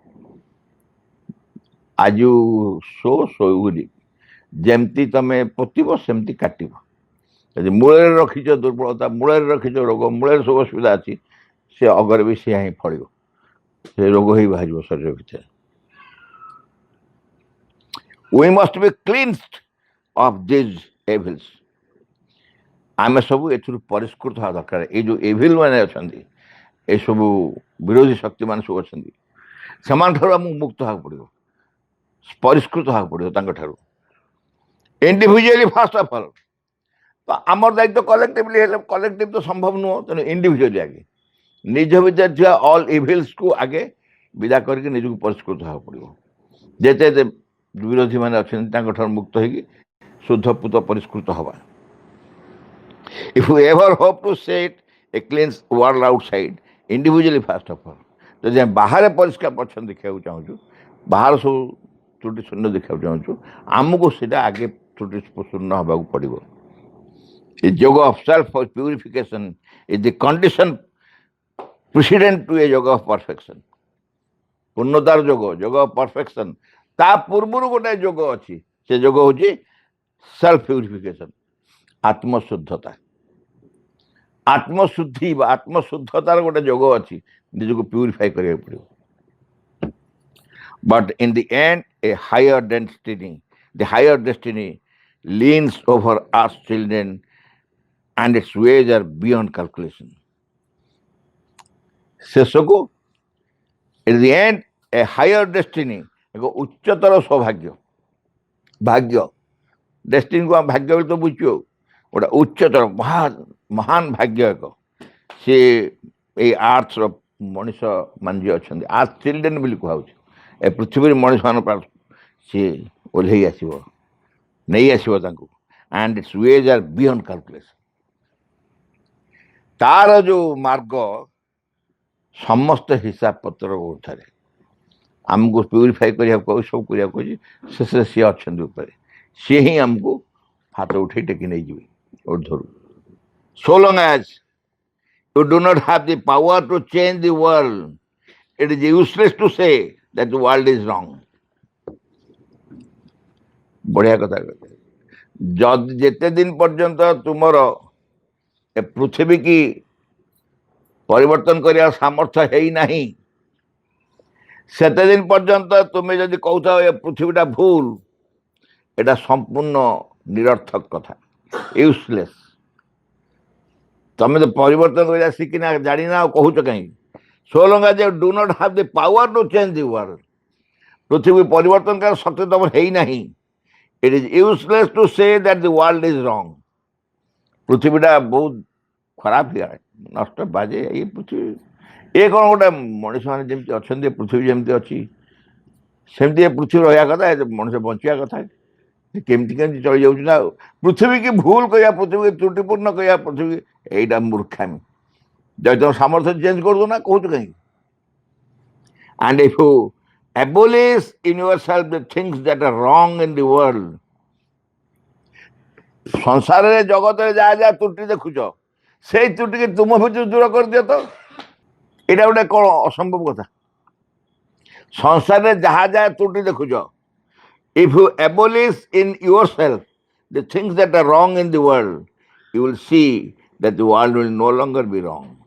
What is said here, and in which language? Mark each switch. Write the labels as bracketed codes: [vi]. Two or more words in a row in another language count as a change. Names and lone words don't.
[or] ଆଜି ଶୋଇବୁନି, ଯେମିତି ତମେ ପୋତିବ ସେମିତି କାଟିବ। ଯଦି ମୂଳରେ ରଖିଛ ଦୁର୍ବଳତା, ମୂଳରେ ରଖିଛ ରୋଗ, ମୂଳରେ ସବୁ ଅସୁବିଧା ଅଛି, ସେ ଅଗରେ ବି ସେୟା ହିଁ ଫଳିବ, ସେ ରୋଗ ହିଁ ବାହାରିବ ଶରୀର ଭିତରେ। [en] We must be cleansed of these evils। [or] ଆମେ ସବୁ ଏଥିରୁ ପରିଷ୍କୃତ ହେବା ଦରକାର। ଏଇ ଯେଉଁ ଏଭିଲ୍ ମାନେ ଅଛନ୍ତି, ଏସବୁ ବିରୋଧୀ ଶକ୍ତିମାନେ ସବୁ ଅଛନ୍ତି, ସେମାନଙ୍କଠାରୁ ଆମକୁ ମୁକ୍ତ ହେବାକୁ ପଡ଼ିବ, ପରିଷ୍କୃତ ହେବାକୁ ପଡ଼ିବ ତାଙ୍କଠାରୁ। [en] individually first of all, [or] ତ ଆମର ଦାୟିତ୍ୱ କଲେକ୍ଟିଭଲି ହେଲେ, କଲେକ୍ଟିଭ ତ ସମ୍ଭବ ନୁହଁ, ତେଣୁ ଇଣ୍ଡିଭିଜୁଆଲି ଆଗେ ନିଜ ଭିତରେ ଥିବା [en] all evils [or] ଆଗେ ବିଦା କରିକି ନିଜକୁ ପରିଷ୍କୃତ ହେବାକୁ ପଡ଼ିବ। ଯେତେ ଯେତେ ବିରୋଧୀମାନେ ଅଛନ୍ତି ତାଙ୍କଠାରୁ ମୁକ୍ତ ହେଇକି ଶୁଦ୍ଧପୂତ ପରିଷ୍କୃତ ହେବା। [en] If you ever hope to set a clean world outside, individually first of all, [or] ଯଦି ଆମେ ବାହାରେ ପରିଷ୍କାର ପରିଚ୍ଛନ୍ନ ଦେଖିବାକୁ ଚାହୁଁଛୁ, ବାହାର ସବୁ ତ୍ରୁଟି ଶୂନ୍ୟ ଦେଖିବାକୁ ଚାହୁଁଛୁ, ଆମକୁ ସେଇଟା ଆଗେ ତ୍ରୁଟି ଶୂନ୍ୟ ହେବାକୁ ପଡ଼ିବ। [en] A yoga of self purification is the condition precedent to a yoga of perfection. [or] ପୂର୍ଣ୍ଣତାର ଯୋଗ, [en] yoga of perfection, [or] ତା ପୂର୍ବରୁ ଗୋଟେ ଯୋଗ ଅଛି, ସେ ଯୋଗ ହେଉଛି [en] self purification, [or] ଆତ୍ମଶୁଦ୍ଧତା। ଆତ୍ମଶୁଦ୍ଧି ବା ଆତ୍ମଶୁଦ୍ଧତାର ଗୋଟେ ଯୋଗ ଅଛି, ନିଜକୁ ପ୍ୟୁରିଫାଇ କରିବାକୁ ପଡ଼ିବ। [en] But in the end a higher destiny leans over us children, and its ways are beyond calculation. ଶେଷକୁ at the end a higher destiny, [or] ଏକ ଉଚ୍ଚତର ସୌଭାଗ୍ୟ ଭାଗ୍ୟ ଡେଷ୍ଟିନିକୁ ଆମେ ଭାଗ୍ୟ ବୋଲି ତ ବୁଝିଛୁ, ଗୋଟେ ଉଚ୍ଚତର ମହାନ ଭାଗ୍ୟ ଏକ ସେ ଏଇ ଆର୍ଥର ମଣିଷ ମାନେ ଯିଏ ଅଛନ୍ତି [en] earth children [or] ବୋଲି କୁହାଉଛି, ଏ ପୃଥିବୀରେ ମଣିଷମାନଙ୍କ ସିଏ ଓହ୍ଲେଇ ଆସିବ, ନେଇ ଆସିବ ତାଙ୍କୁ, [en] and its ways are beyond calculation. [or] ତାର ଯୋଉ ମାର୍ଗ ସମସ୍ତ ହିସାବ ପତ୍ର ଉର୍ଦ୍ଧ୍ୱରେ, ଆମକୁ ପ୍ୟୁରିଫାଇ କରିବାକୁ କହୁଛି, ସବୁ କରିବାକୁ କହୁଛି, ଶେଷରେ ସିଏ ଅଛନ୍ତି ଉପରେ, ସିଏ ହିଁ ଆମକୁ ହାତ ଉଠେଇ ଟେକି ନେଇଯିବେ ଉର୍ଦ୍ଧ୍ୱରୁ। [en] So long as you do not have the power to change the world, it is useless to say that the world is wrong. [or] ବଢିଆ କଥା କହିଲେ, ଯଦି ଯେତେ ଦିନ ପର୍ଯ୍ୟନ୍ତ ତୁମର ଏ ପୃଥିବୀ କି ପରିବର୍ତ୍ତନ କରିବା ସାମର୍ଥ୍ୟ ହେଇନାହିଁ, ସେତେ ଦିନ ପର୍ଯ୍ୟନ୍ତ ତୁମେ ଯଦି କହୁଥାଅ ଏ ପୃଥିବୀଟା ଭୁଲ, ଏଟା ସମ୍ପୂର୍ଣ୍ଣ ନିରର୍ଥକ କଥା, ୟୁଜଲେସ୍। ତମେ ତ ପରିବର୍ତ୍ତନ କରିବା ଶିଖିନା, ଜାଣିନା, ଆଉ କହୁଛ କାହିଁକି? [en] So long as you do not have the power to change the world, [or] ପୃଥିବୀ ପରିବର୍ତ୍ତନ କରିବା ଶକ୍ତି ତମର ହେଇନାହିଁ, [en] it is useless to say that the world is wrong. [or] ପୃଥିବୀଟା ବହୁତ ଖରାପ ହେଇଗଲାଣି, ନଷ୍ଟ ବାଜେ ଏଇ ପୃଥିବୀ। ଏ କ'ଣ ଗୋଟେ ମଣିଷମାନେ ଯେମିତି ଅଛନ୍ତି, ପୃଥିବୀ ଯେମିତି ଅଛି ସେମିତି ଏ ପୃଥିବୀ ରହିବା କଥା, ମଣିଷ ବଞ୍ଚିବା କଥା, କେମିତି କେମିତି ଚଳିଯାଉଛି ନା। ଆଉ ପୃଥିବୀ କି ଭୁଲ କହିବା, ପୃଥିବୀ ତ୍ରୁଟିପୂର୍ଣ୍ଣ କହିବା, ପୃଥିବୀ ଏଇଟା ମୂର୍ଖାମି। ଯଦି ତମ ସାମର୍ଥ୍ୟ ଚେଞ୍ଜ କରିଦଉ ନା, କହୁଛୁ କାହିଁକି? [en] And if you abolish in yourself the things that are wrong in the world, [or] ସଂସାରରେ ଜଗତରେ ଯାହା ଯାହା ତ୍ରୁଟି ଦେଖୁଛ, ସେଇ ତ୍ରୁଟିକି ତୁମ ଭିତରୁ ଦୂର କରିଦିଅ ତ। ଏଇଟା ଗୋଟେ କ'ଣ ଅସମ୍ଭବ କଥା? ସଂସାରରେ ଯାହା ଯାହା ତ୍ରୁଟି ଦେଖୁଛ, [en] if you abolish in yourself the things that are wrong in the world, you will see that the world will no longer be wrong.